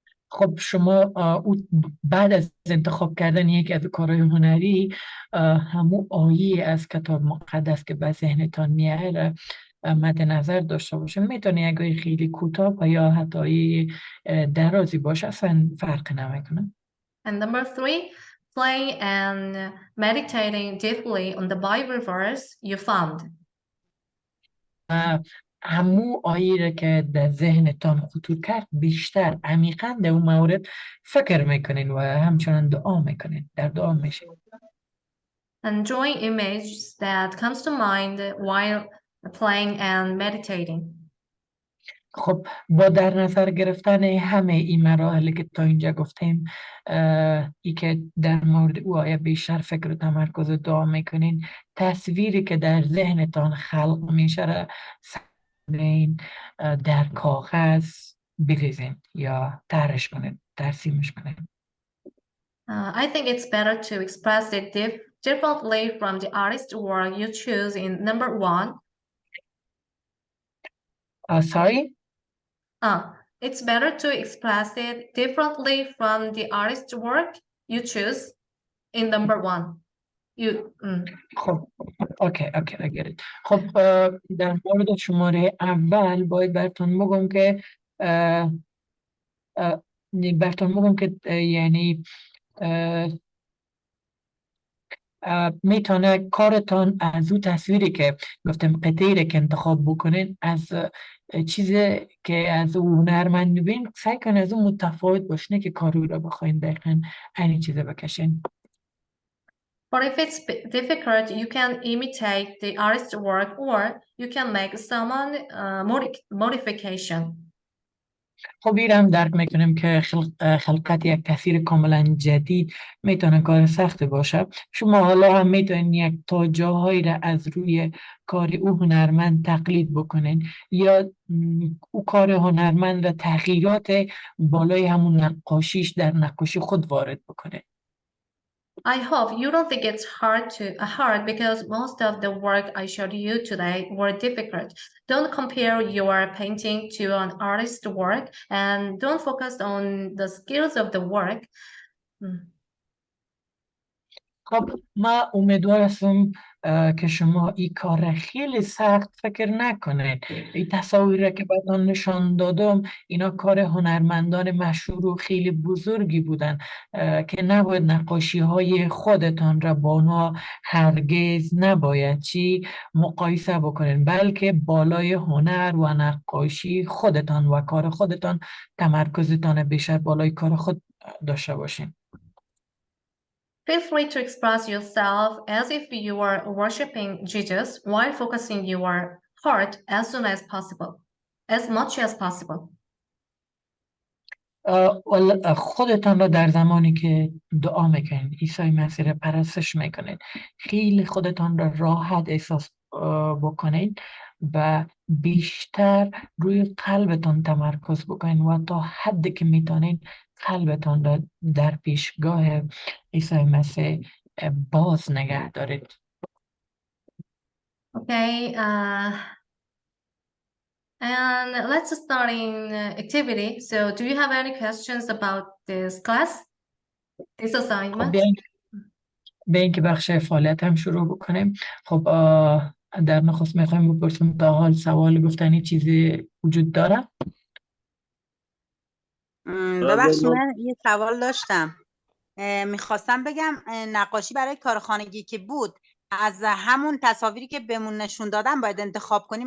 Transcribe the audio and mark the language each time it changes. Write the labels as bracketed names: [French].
[Persian] خب شما بعد از انتخاب کردن یک از کارهای هنری همون آیه از کتاب مقدس که به ذهنتان میاد مد نظر داشته باشین. میتونه یک آیه خیلی کوتاه و یا حتی آیه درازی باشه، اصلا فرق نمیکنه. [English] And number 3, playing and meditating deeply on the Bible verse you found. [Persian] همو آیه که در ذهنتان خطور کرد بیشتر عمیقاً در اون مورد فکر میکنین و همچنان دعا میکنین، در دعا میشین. [English] And drawing images that comes to mind while playing and meditating. [Persian] خب با در نظر گرفتن همه این مراحلی که تا اینجا گفتیم، ای که در مورد او آیه بیشتر فکر و تمرکز دعا میکنین، تصویری که در ذهنتان خلق میشه در کاغذ بریزین یا طرحش کنین، ترسیمش کنین. [English] I think it's better to express it differently from the artist's work you choose in number 1. Sorry? It's better to express it differently from the artist's work you choose in number 1. [Persian] خب اوکی [English] I get it. [Persian] خب در مورد شماره اول باید براتون بگم که یعنی میتونه کارتان از او تصویری که گفتم قطعی که انتخاب بکنین از چیزی که از او هنرمند میبین سعی کن از اون متفاوت باشه نه که کاری رو بخواین دقیقا این چیزه بکشین. [English] But if it's difficult, you can imitate the artist's work or you can make some modification. [Persian] خب ایرم درک میکنیم که خلقت یک تاثیر کاملا جدید میتونه کار سخت باشه. شما حالا هم میتونین یک تا جاهایی را از روی کار او هنرمند تقلید بکنین یا او کار هنرمند را تغییرات بالای همون نقاشیش در نقاشی خود وارد بکنین. [English] I hope you don't think it's hard because most of the work I showed you today were difficult. Don't compare your painting to an artist's work and don't focus on the skills of the work. [Persian] خب ما امیدوار هستم که شما این کار خیلی سخت فکر نکنید. این تصاویر که بعدان نشان دادم اینا کار هنرمندان مشهور و خیلی بزرگی بودن که نباید نقاشی های خودتان را با اونا هرگز نباید مقایسه بکنید، بلکه بالای هنر و نقاشی خودتان و کار خودتان تمرکزتان بیشتر بالای کار خود داشته باشین. [English] Feel free to express yourself as if you were worshiping Jesus while focusing your heart as soon as possible, as much as possible. [Persian] خودتان را در زمانی که دعا میکنید عیسی مسیح را پرستش میکنید خیلی خودتان را راحت احساس بکنید و بیشتر روی قلبتان تمرکز بکنید و تا حدی که میتونید قلبتان را در پیشگاه عیسی مسیح باز نگه دارید. [English] Okay, and let's start in activity. So do you have any questions about this class, this assignment? [Persian] به اینکه بخش فعالیت هم شروع بکنیم. خب در نخست میخوایم بپرسیم تا حال سوال گفتنی چیزی وجود داره؟ ببخشید من یه سوال داشتم. میخواستم بگم نقاشی برای کار خانگی که بود از همون تصاویری که بهمون نشون دادن باید انتخاب کنیم.